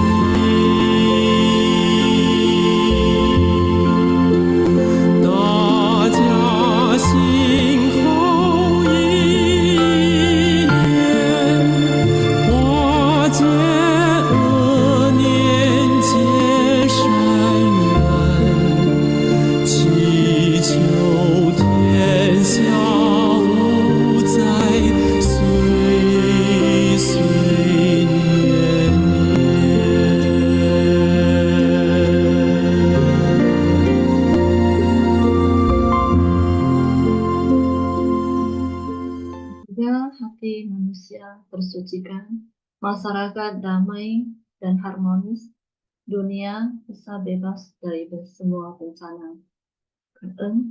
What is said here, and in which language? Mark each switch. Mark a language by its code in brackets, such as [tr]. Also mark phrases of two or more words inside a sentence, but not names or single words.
[zh] 大家心口意念，化解恶念，结善缘，祈求天下无灾，岁岁年年。 [id] Semoga hati manusia tersucikan, masyarakat damai dan harmonis, dunia bisa bebas dari semua bencana.